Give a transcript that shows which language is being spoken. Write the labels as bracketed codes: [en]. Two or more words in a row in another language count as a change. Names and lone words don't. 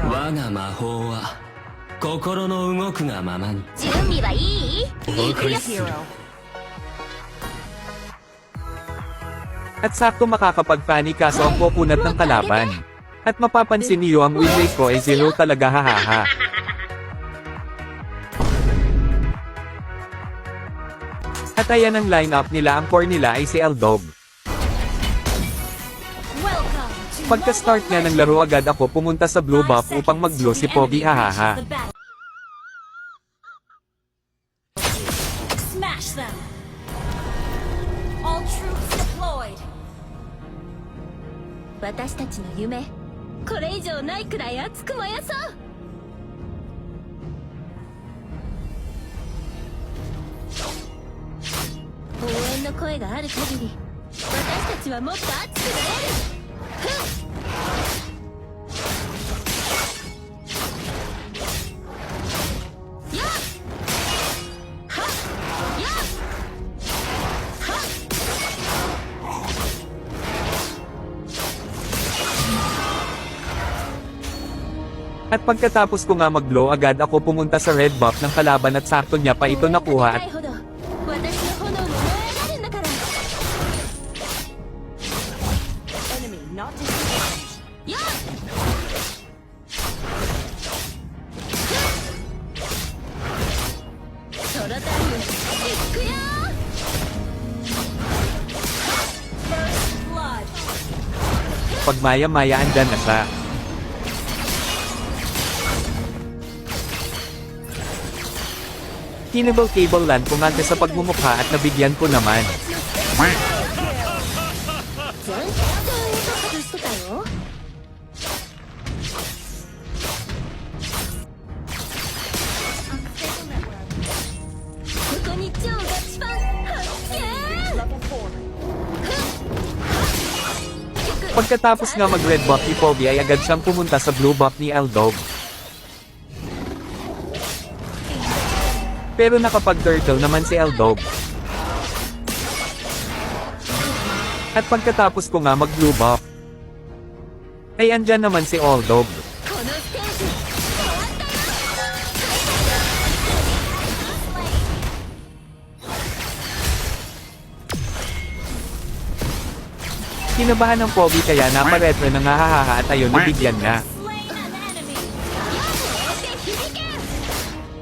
[ja] 我が魔法は心の動くがままに準備はいい？ [en] Pick a hero. [tl] At sakto makakapag-Fanny kaso ang kukunat ng kalaban. At mapapansin niyo ang win rate ko ay 0 talaga, hahaha. At ayan ang lineup nila, ang core nila ay si Eldog. Pagka-start nga ng laro agad ako pumunta sa [en] blue buff [tl] upang mag-glow si Pogi, hahaha. [en] Smash them. All troops deployed. [ja] 私たちの夢、これ以上ないくらい熱く燃やそう。応援の声がある限り、私たちはもっと熱くなれる。やっはっやっはっ。 [tl] At pagkatapos ko nga mag-glow agad ako pumunta sa [en] red buff [tl] ng kalaban at sakto niya pa ito nakuha at [ja] 私の炎も燃え上がるんだから。 [en] Enemy not disengaged. [ja] やっソロタイムいくよ。 [en] First blood. [tl] pag maya-maya andyan na siya. Kinable land ko nga sa pagmumukha at nabigyan ko naman. [ja] 全然外してたよ。ここに超ガチファン発見。 [en] Level 4. [tl] Pagkatapos nga mag- [en] red buff [tl] ni Pogi ay agad siyang pumunta sa [en] blue buff [tl] ni Eldog. Pero nakapag-turtle naman si Eldog. At pagkatapos ko nga mag- [en] blue buff, [tl] ay andyan naman si Eldog. [ja] このステージ終わったよ。 [tl] Kinabahan ng Pogi kaya naparetro na nga, hahaha, at ayun, nabigyan na. [en] Slain an enemy.